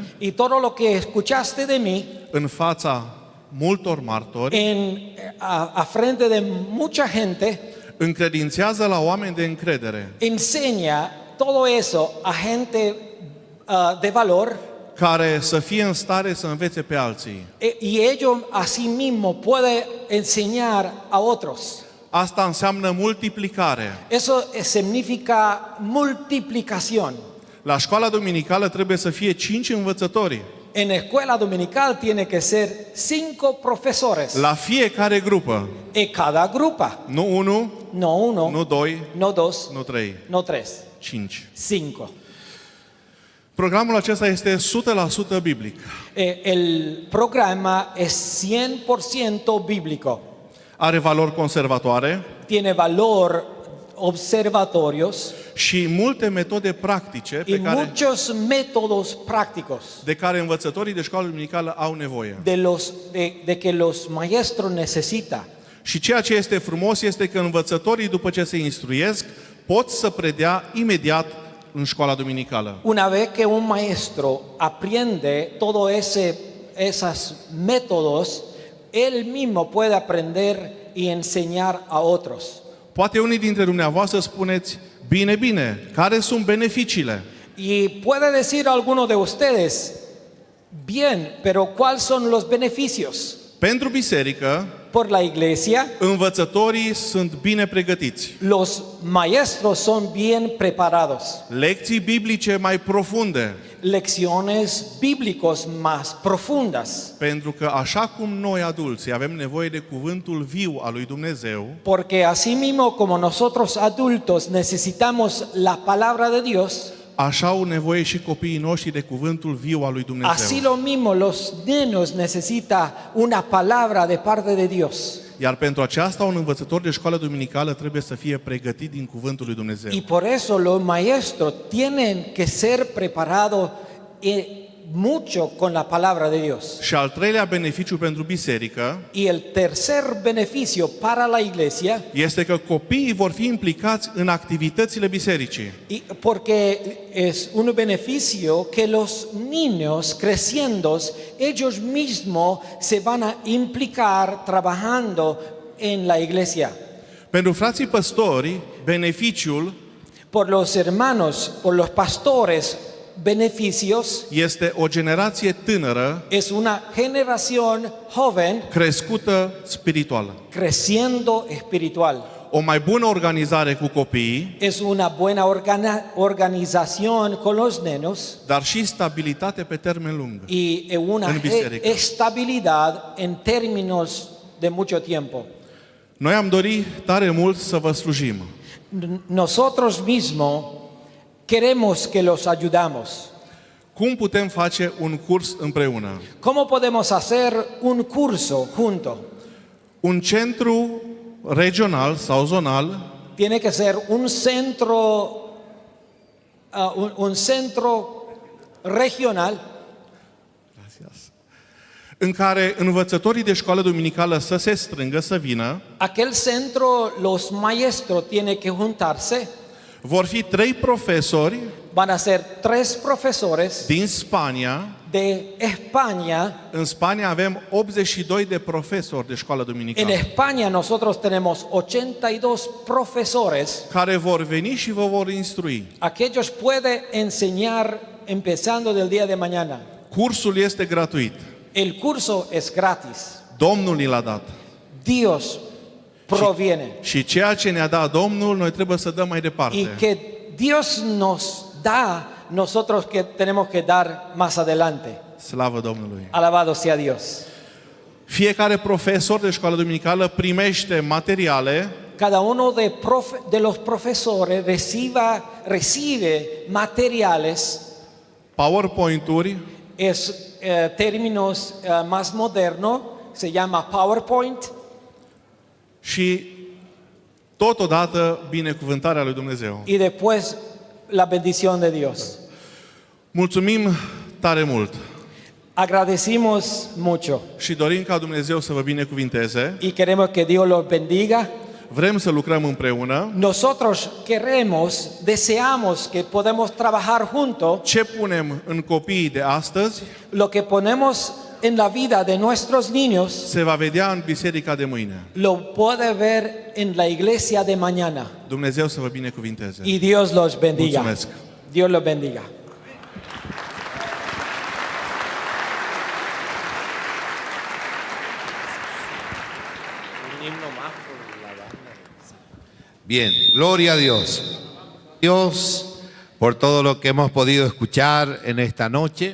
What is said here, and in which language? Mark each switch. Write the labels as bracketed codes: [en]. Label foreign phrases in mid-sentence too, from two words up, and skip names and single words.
[es] Y todo lo que escuchaste de mí [ro] în fața multor martori, [es] a frente de mucha gente, [ro] încredințează la oameni de încredere, [es] enseña todo eso a gente de valor, [ro] care să fie în stare să învețe pe alții. [es] y ellos asimismo puede enseñar a otros. [ro] Asta înseamnă multiplicare. [es] Eso significa multiplicación. [ro] La școala duminicală trebuie să fie 5 învățători. [es] En escuela dominical tiene que ser 5 profesores. [ro] La fiecare grupă. [es] En cada grupa. [ro] Nu 1, [es] No uno, [ro] nu 2, [es] no dos, [ro] nu 3, [es] no tres, 5. 5. [ro] Programul acesta este 100% biblic. [es] El programa es 100% bíblico. [ro] Are valori conservatoare [es] Tiene valor observatorios [ro] și multe metode practice [es] y muchos métodos prácticos [ro] de care învățătorii de școală duminicală au nevoie. [es] de que los maestros necesitan. [ro] Și ceea ce este frumos este că învățătorii, după ce se instruiesc, pot să predea imediat în școala duminicală. [es] Una vez que un maestro aprende todos esos métodos, él mismo puede aprender y enseñar a otros. [ro] Poate unii dintre dumneavoastră spuneți, bine, care sunt beneficiile? [es] Y puede decir alguno de ustedes, bien, pero ¿cuáles son los beneficios? [ro] Pentru biserică, [es] Por la iglesia, [ro] învățătorii sunt bine pregătiți. [es] los maestros son bien preparados. [ro] Lecții biblice mai profunde. [es] Lecciones bíblicos más profundas. [ro] Pentru că așa cum noi adulții avem nevoie de cuvântul viu al lui Dumnezeu, [es] Porque así mismo como nosotros adultos necesitamos la palabra de Dios, [ro] așa au nevoie și copiii noștri de cuvântul viu al lui Dumnezeu. [es] así lo mismo los niños necesitan una palabra de parte de Dios. [ro] Iar pentru aceasta, un învățător de școală duminicală trebuie să fie pregătit din cuvântul lui Dumnezeu. [es] Y por eso los maestros tienen que ser preparados mucho con la palabra de Dios. [ro] Și al treilea beneficiu pentru biserică [es] Y el tercer beneficio para la iglesia, [ro] este că copiii vor fi implicați în activitățile bisericii. [es] porque es un beneficio que los niños creciendo, ellos mismos se van a implicar trabajando en la iglesia. [ro] Pentru frații păstori, beneficiul [es] Por los hermanos, por los pastores, beneficios [ro] este o generație tânără [es] es una generación joven [ro] crescută spirituală. [es] creciendo espiritual. [ro] O mai bună organizare cu copiii, [es] Es una buena organización con los niños [ro] dar și stabilitate pe termen lung. [es] y una [ro] În biserică. [es] estabilidad en términos de mucho tiempo. [ro] Noi am dorit tare mult să vă slujim. [es] Nosotros mismos queremos que los ayudamos. [ro] Cum putem face un curs împreună? [es] ¿Cómo podemos hacer un curso junto? [ro] Un centru regional sau zonal [es] Tiene que ser un centro, un centro regional [ro] în care învățătorii de școală duminicală să se strângă, să vină. [es] Aquel centro, los maestros tienen que juntarse. [ro] Vor fi 3 profesori [es] Van a ser 3 profesores [ro] din Spania. [es] de España. [ro] În Spania avem 82 de profesori de școală [es] En [ro] duminicală [es] España nosotros tenemos 82 profesores. [ro] care vor veni și vă vor instrui. [es] Aquellos pueden enseñar empezando del día de mañana. [ro] Cursul este gratuit. [es] El curso es gratis. [ro] Domnul ni l-a dat. [es] Dios proviene. [ro] Și ceea ce ne-a dat Domnul, noi trebuie să dăm mai [es] Y [ro] departe. [es] que Dios nos da, nosotros que tenemos que dar más adelante. [ro] Slavă Domnului! [es] Alabado sea Dios. [ro] Fiecare profesor de școală duminicală primește materiale [es] Cada uno de los profesores recibe materiales, [ro] PowerPoint-uri [es] es términos más moderno, se llama PowerPoint, [ro] și totodată binecuvântarea lui Dumnezeu. [es] y después la bendición de Dios. [ro] Mulțumim tare mult [es] Agradecimos mucho [ro] și dorim ca Dumnezeu să vă binecuvinteze. [es] y queremos que Dios los bendiga. [ro] Vrem să lucrăm împreună. [es] Nosotros queremos, deseamos que podemos trabajar juntos. [ro] Ce punem în copiii de astăzi [es] Lo que ponemos en la vida de nuestros niños [ro] se va vedea în biserica de mâine. [es] lo puede ver en la iglesia de mañana. [ro] Dumnezeu să vă binecuvinteze. [es] Y Dios los bendiga. [ro] Mulțumesc. [es] Dios los bendiga. Bien, gloria a Dios. Dios por todo lo que hemos podido escuchar en esta noche.